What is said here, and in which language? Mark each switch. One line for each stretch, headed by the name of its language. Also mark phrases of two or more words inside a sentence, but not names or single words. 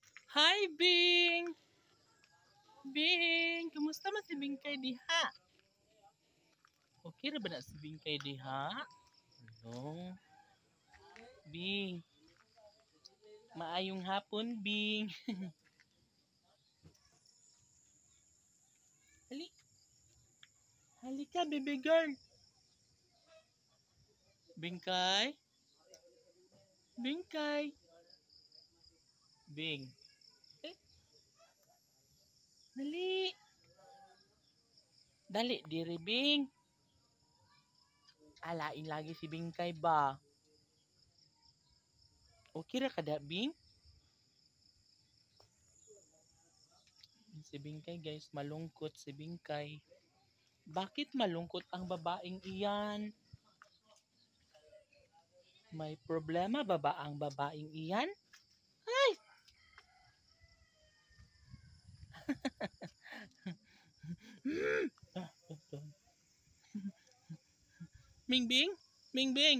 Cebuano: Hi, Bing! Bing! Kamusta man si Bing kay diha? Okay ra ba na si Bing kay diha? Hello? Bing! Maayong hapon, Bing! Hali! Halika, baby girl! Bingkay? Bingkay? Bing! Eh, dali! Dali, diri, Bing! Alain lagi si Bingkay ba? Okay ra kada, Bing? Si Bingkay guys,
Filipino: malungkot si Bingkay. Bakit malungkot ang babaeng iyan? May problema ba ang babaeng iyan? Ay! Bingbing? Bingbing?